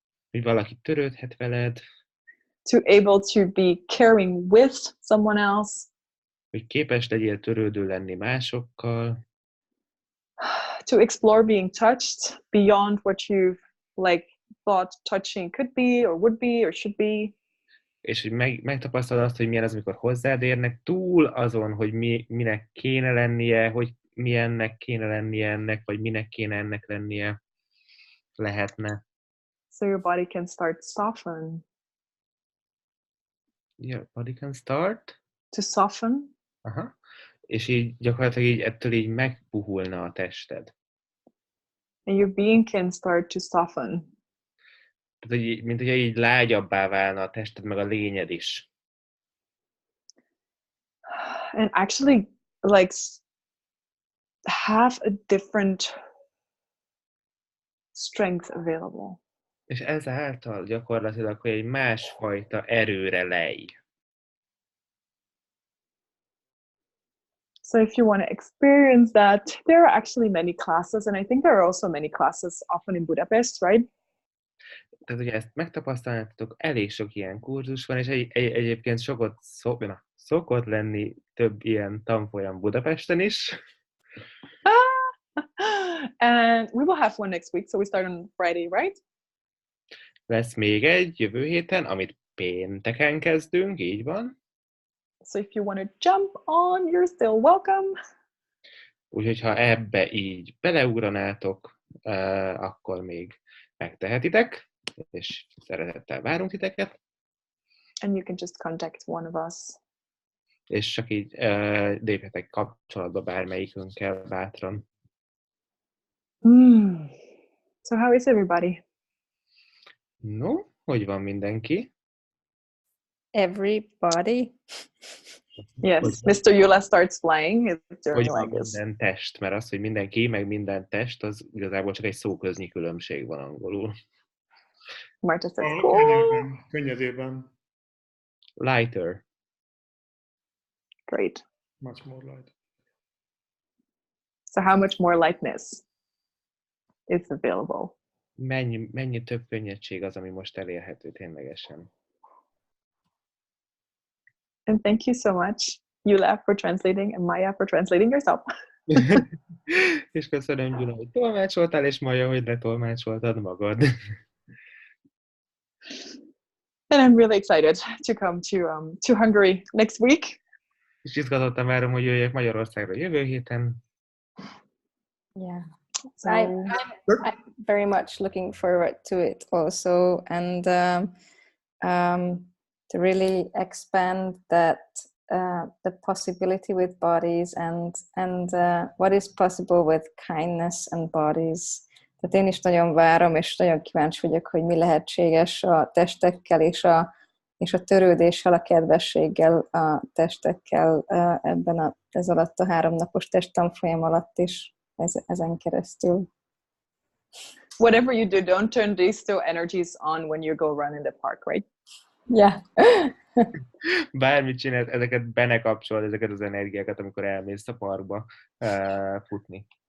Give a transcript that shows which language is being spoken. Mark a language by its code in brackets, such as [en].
[hu] Hogy valaki törődhet veled. [en] To able to be caring with someone else. [hu] Hogy képes legyél törődő lenni másokkal. [en] To explore being touched beyond what you've like thought touching could be or would be or should be. [hu] És hogy megtapasztalod azt, hogy milyen az, amikor hozzád érnek, túl azon, hogy minek kéne lennie, hogy milyennek kéne lennie ennek, vagy minek kéne ennek lennie, lehetne. [en] So your body can start soften. Your body can start? To soften. Aha. [hu] És így gyakorlatilag így ettől így megpuhulna a tested. [en] And your being can start to soften. [hu] Tehát, hogy, mint hogyha így lágyabbá válna a tested, meg a lényed is. [en] And actually like have a different strength available. [hu] És ezáltal gyakorlatilag, hogy egy másfajta erőre lej. [en] So if you want to experience that, there are actually many classes, and I think there are also many classes often in Budapest, right? [hu] Tehát, hogy ezt megtapasztalnátok, elég sok ilyen kurzus van, és egyébként szokott lenni több ilyen tanfolyam Budapesten is. [en] And we will have one next week, so we start on Friday, right? [hu] Lesz még egy jövő héten, amit pénteken kezdünk, így van. [en] So if you want to jump on, you're still welcome. [hu] Úgyhogy ha ebbe így beleugranátok, akkor még megtehetitek, és szeretettel várunk titeket. [en] And you can just contact one of us. [hu] És csak így lépjetek kapcsolatba bármelyikünkkel bátran. [en] So how is everybody? [hu] No, hogy van mindenki? [en] Everybody. Yes, Mr. Yula starts flying. It's [hu] Hogy [en] doing [hu] van [en] like this. [hu] minden test, mert az, hogy mindenki, meg minden test, az igazából csak egy szóköznyi különbség van angolul. [en] Marta says, cool. [hu] Könnyedében. [en] Lighter. Great. Much more light. So how much more lightness is available? [hu] Mennyi több könnyedség az, ami most elérhető ténylegesen. [en] And thank you so much, Yula, for translating, and Maya for translating yourself. [hu] És köszönöm, Gyula, hogy tolmácsoltál, és Maja, hogy letolmácsoltad magad. [en] And I'm really excited to come to Hungary next week. [hu] És izgatottan várom, hogy jöjjek Magyarországra jövő héten. Yeah. [en] So, I'm very much looking forward to it also, and to really expand that the possibility with bodies and what is possible with kindness and bodies. [hu] Tehát én is nagyon várom, és nagyon kíváncsi vagyok, hogy mi lehetséges a testekkel és a és a törődéssel, a kedvességgel, a testekkel ez alatt a 3 napos testtanfolyam alatt is, ezen keresztül. [en] Whatever you do, don't turn these two energies on when you go run in the park, right? Yeah. [hu] Bármit csinálsz, ezeket benekapcsolod, ezeket az energiákat, amikor elmész a parkba futni.